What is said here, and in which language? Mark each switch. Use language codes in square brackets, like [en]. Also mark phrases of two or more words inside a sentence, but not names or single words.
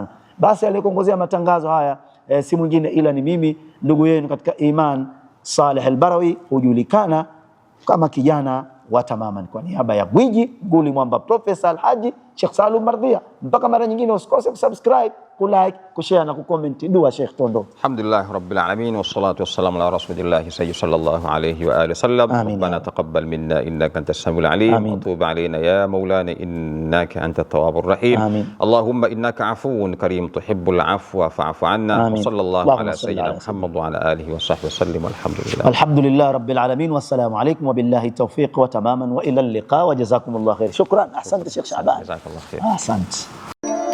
[sw] Basi aliyekuongozea matangazo haya si mwingine ila ni mimi ndugu yenu katika iman, Saleh Al-Barawi, hujulikana kama kijana wa Tamaman, kwa niaba ya gwiji nguli mwamba Profesa Alhaji Sheikh Salum Mardhia. Mpaka mara nyingine, usikose kusubscribe, kulike, kushare na kucomment. Dua Sheikh Tondo. [ar] الحمد لله رب العالمين والصلاة والسلام على رسول الله سيد صلى الله عليه وعلى آله وسلم. ربنا تقبل منا إنك أنت السميع العليم وتب علينا يا مولانا إنك أنت التواب الرحيم. اللهم إنك عفو كريم تحب العفو فاعف عنا. صلى الله على سيدنا محمد وعلى آله وصحبه وسلم. الحمد لله رب العالمين والسلام عليكم وبالله التوفيق و tamaman وإلى اللقاء وجزاكم الله خير. Shukran. [sw] Ahsante Sheikh Shaaban. [ar] جزاك الله خير. [sw] Asante.